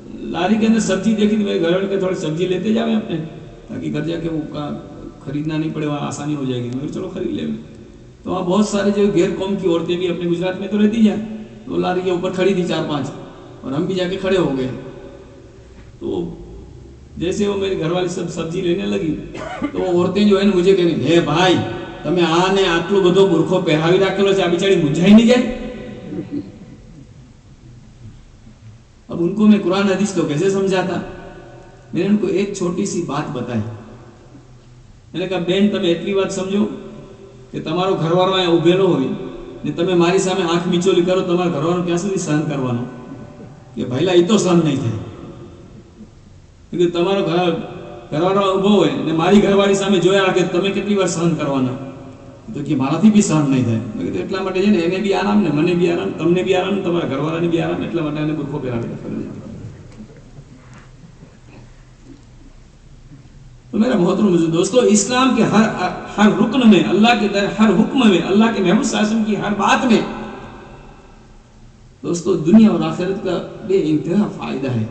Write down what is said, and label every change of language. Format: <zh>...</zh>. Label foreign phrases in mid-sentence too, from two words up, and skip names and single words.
<ur>تو لاری کے اندر سبزی دیکھی تو میرے گھر والے کے تھوڑی سبزی لیتے جاوے اپنے، تاکہ گھر جا کے وہ خریدنا نہیں پڑے، وہاں آسانی ہو جائے گی، میں چلو خرید لیں۔ تو وہاں بہت سارے جو غیر قوم کی عورتیں بھی اپنے گجرات میں تو رہتی ہیں، تو لاری کے اوپر کھڑی تھی 4-5، اور ہم بھی جا کے کھڑے ہو گئے۔ تو جیسے وہ میرے گھر والی سب سبزی لینے لگی تو وہ عورتیں جو ہے نا مجھے کہیں ہے بھائی</ur> <gu>તમે આને આટલું બધો બુરખો પહેરાવી રાખેલો છે, આ બિચારી મૂંઝાઈ નહીં જાય؟</gu> <ur>اب ان کو میں قرآن حدیث تو کیسے سمجھاتا؟ میں نے ان کو ایک چھوٹی سی بات بتائی، میں نے کہا بہن</ur> <gu>તમે એટલી વાત સમજો કે તમારો ઘરવાળો અહીંયા ઉભેલો હોય ને તમે મારી સામે આંખ મીચોલી કરો, તમારા ઘરવાળો ક્યાં સુધી સહન કરવાનો? કે ભાઈલા એ તો સહન નહીં થાય, કે તમારો ઘરવાળો ઊભો હોય ને મારી ઘરવાળી સામે જોયા રાખે તમે કેટલી વાર સહન કરવાના? તો કે મારાથી બી સહન નહીં થાય। મેં કીધું એટલા માટે છે ને એને બી આરામ ને મને બી આરામ, તમને બી આરામ, તમારા ઘરવાળાને બી આરામ, એટલા માટે એને બુરખો પહેરાવી રાખેલો છે।</gu> <ur>تو میرا محترم دوستو، اسلام کے ہر رکن میں، اللہ کے ہر حکم میں، اللہ کے محمد</ur> <ar>صلی اللہ علیہ وسلم</ar> <ur>کی ہر بات میں دوستو دنیا اور آخرت کا بے انتہا فائدہ ہے۔</ur>